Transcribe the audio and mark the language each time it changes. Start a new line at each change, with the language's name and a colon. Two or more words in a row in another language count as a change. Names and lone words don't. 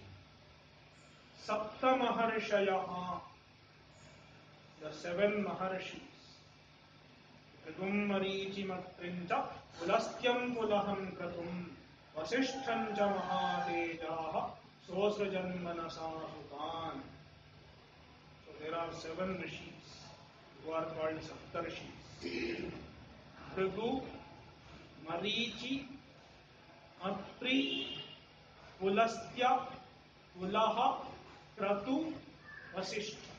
Sanskrit: सप्त महर्षयः,
English: the 7 Maharshis.
Sanskrit: क्रिगुं मरीचि मत्रिञ्च, पुलस्त्यं पुलहं क्रतुम्, वसिष्ठञ्च महातेजाः, सोसृजन् मानसासुतान्.
English: So there are 7 rishis who are called Saptarshis. Krigu, Marichi, Atri, Pulastya, Pulaha, Kratu, Vasishtha.